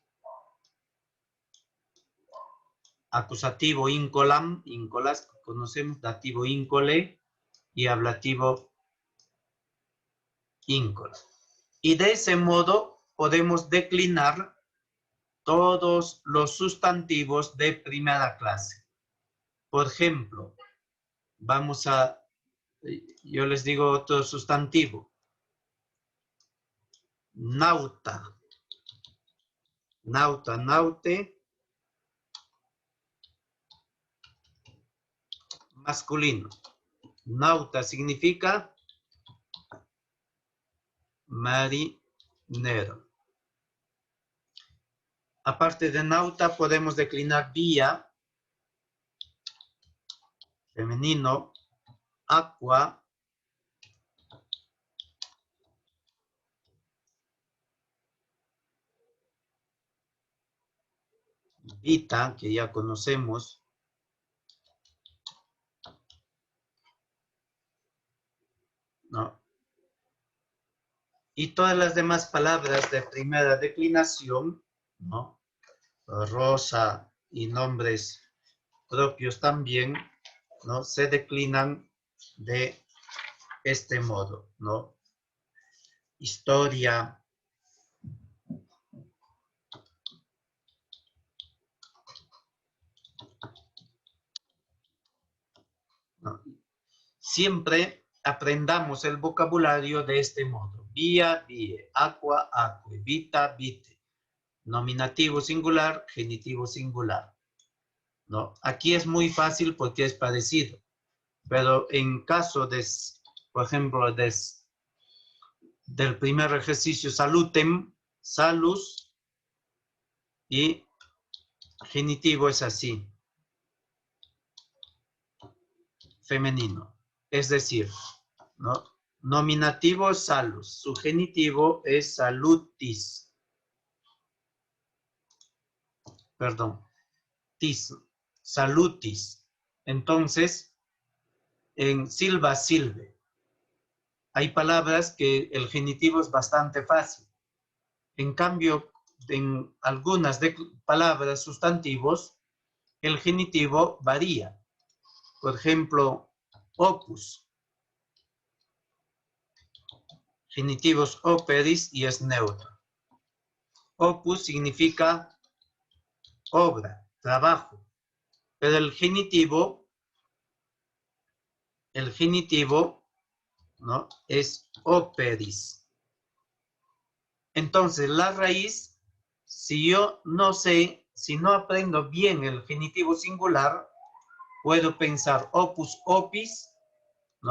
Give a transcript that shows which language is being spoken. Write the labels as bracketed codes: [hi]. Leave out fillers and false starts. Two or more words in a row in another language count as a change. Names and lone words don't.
[es] Acusativo, [la] íncolam, íncolas, [es] conocemos, dativo, íncole, y ablativo, íncola. Y de ese modo podemos declinar todos los sustantivos de primera clase. Por ejemplo, yo les digo otro sustantivo. [la] Nauta. Nauta, naute. [es] Masculino. Nauta significa marinero. Aparte de nauta podemos declinar vía, femenino, [la] aqua, vita, [es] que ya conocemos, ¿no? Y todas las demás palabras de primera declinación, ¿no? Rosa y nombres propios también, ¿no? Se declinan de este modo, ¿no? Historia, ¿no? Siempre aprendamos el vocabulario de este modo. Vía, [la] vie, aqua, aqua, vita, vite. [es] Nominativo singular, genitivo singular, ¿no? Aquí es muy fácil porque es parecido, pero en caso de, por ejemplo, del primer ejercicio, [la] salutem, salus, [es] y genitivo es así, femenino. Es decir, ¿no? Nominativo salus, su genitivo es salutis. Perdón, tis, salutis. Entonces, en [la] silva, silve. [es] Hay palabras que el genitivo es bastante fácil. En cambio, en algunas palabras sustantivos, el genitivo varía. Por ejemplo, opus. genitivos operis y es neutro. Opus significa obra, trabajo. Pero el genitivo, ¿no? Es operis. Entonces, la raíz, si yo no sé, si no aprendo bien el genitivo singular, puedo pensar [la] opus opis, [es] ¿no?